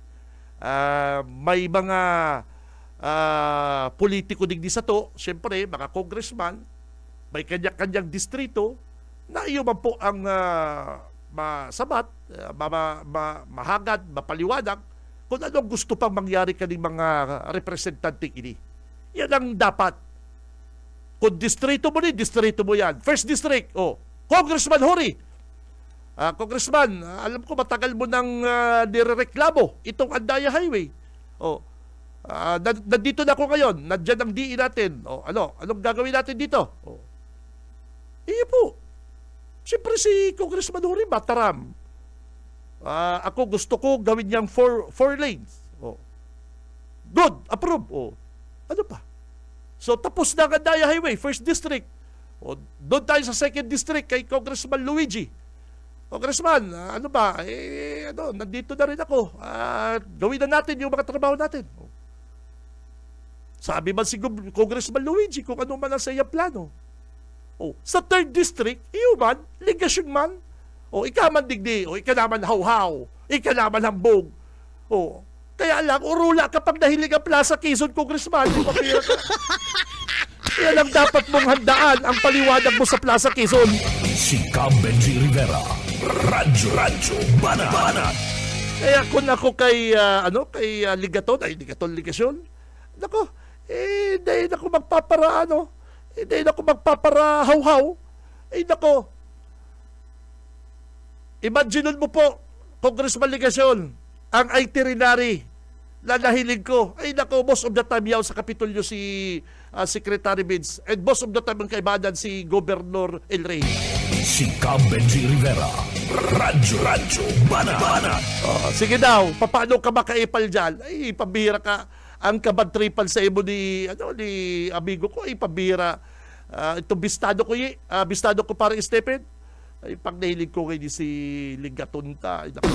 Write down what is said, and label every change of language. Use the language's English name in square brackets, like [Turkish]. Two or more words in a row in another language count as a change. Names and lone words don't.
[Bikol] May mga politiko digdi sa to, siyempre mga congressman, may kanya-kanyang distrito na iyo man po ang masabat, mahagad, mapaliwanag kung anong gusto pang mangyari kaning mga representante ini. [Filipino] Yan ang dapat. Kung distrito mo ni, distrito mo yan. First district, Congressman Hori, Congressman, alam ko matagal mo nang nirereklamo itong Andaya Highway. Oh, nandito na ako ngayon. Nandiyan ang DE natin. Oh, anong gagawin natin dito? Oh. Po. [Bikol] Siyempre si Congressman Hori mataram. [Filipino] Ako gusto ko gawin niyang four lanes. Oh. [English] Good, approve. [Filipino] Oh. Ano pa? So tapos na ang Andaya Highway, First District. O, doon tayo sa Second District kay Congressman Luigi. Congressman, ano ba? Nandito na rin ako. Gawin na natin yung mga trabaho natin. O. [Bikol] Sabi man si Congressman Luigi kung ano man ang sa iyang plano. O, sa Third District, iyo man, ligasyon man. O, ika man digdi. O, ika naman hawhaw. Ika naman hambog. O, kaya lang, urula kapag nahilig ang Plaza Quezon, Congressman. [Filipino] Di ba kaya ka? Yan ang dapat mong handaan ang paliwanag mo sa Plaza Quezon. Si Cam Benji Rivera. Radyo Banat. Kaya kung ako kay Ligaton, [Bikol] Ligasyon, nako, dahil ako magpapara, dahil ako magpapara hawhaw, nako, imagine mo po, Congressman Ligasyon, ang itinerary na nahilig ko, nako, [English] most of the time [Bikol] yaw sa Kapitolyo si Secretary Vince, [English] and most of the time [Bikol] ang kaibanan si [English] Governor El Rey. [Bikol] Si Cam Benji Rivera. Radyo Banat. Sige daw, paano ka makaipal dyan? Pabira ka. Ang kabad tripal sa imo ni amigo ko, pabira. [Filipino] Ito bistado ko parang Stephen. Pag nahilig ko ngayon si Ligatunta.